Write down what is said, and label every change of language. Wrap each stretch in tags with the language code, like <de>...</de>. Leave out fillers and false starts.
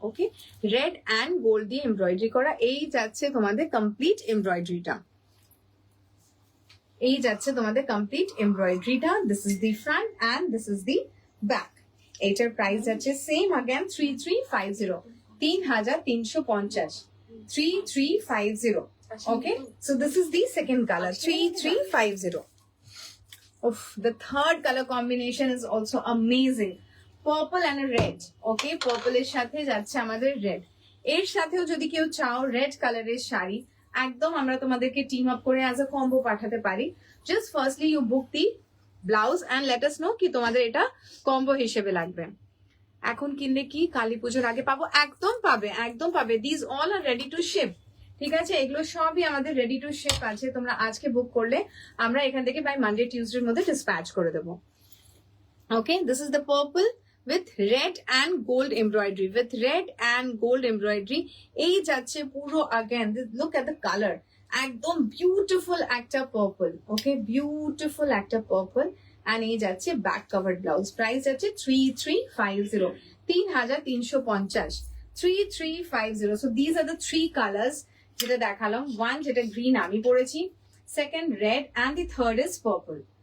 <bn>Okay, red and gold দিয়ে embroidery করা, এই যাচ্ছে তোমাদের কমপ্লিট এমব্রয়ডারিটা, এই যাচ্ছে তোমাদের complete এমব্রয়ডারিটা।</bn> <en>This is the front and this is the back.</en> <bn>এটার প্রাইস যাচ্ছে same</bn> <en>Again 3350, 3350, 3350। Okay, so this is the second colour 3350। Oof, the third color combination is also amazing. Purple and a red.</en> <bn>Okay, purple এর সাথে যাচ্ছে আমাদের red। এর সাথেও যদি কেউ চাও রেড কালারের শাড়ি, একদম আমরা তোমাদেরকে টিম আপ করে অ্যাজ আ কম্বো পাঠাতে পারি।</bn> <en>just firstly you book the blouse and let us know</en> <bn>কি তোমাদের এটা কম্বো হিসেবে লাগবে। এখন কিনলে কি কালী পুজোর আগে পাবো? একদম পাবে, একদম পাবে।</bn> <en>This all are ready to ship.</en> <bn>ঠিক আছে, এগুলো সবই আমাদের রেডি টু শিপ আছে। তোমরা আজকে বুক করলে আমরা এখান থেকে বাই মানডে টিউসডের মধ্যে ডিসপ্যাচ করে দেবো।</bn> <en>Okay, this is the purple with red and gold embroidery, with red and gold embroidery।</en> <bn>এই যাচ্ছে পুরো</bn> <en>again look at the color,</en> <bn>একদম বিউটিফুল একটা পার্পল। ওকে, বিউটিফুল একটা পার্পল and এই যাচ্ছে ব্যাক কভার ব্লাউজ। প্রাইস যাচ্ছে 3350, 3350, 3350।</bn> <en>so this are the three colours</en> <bn>যেটা দেখালাম।</bn> <en>one যেটা green</en> <bn>আমি পরেছি,</bn> <en>Second red and the third is purple.</en>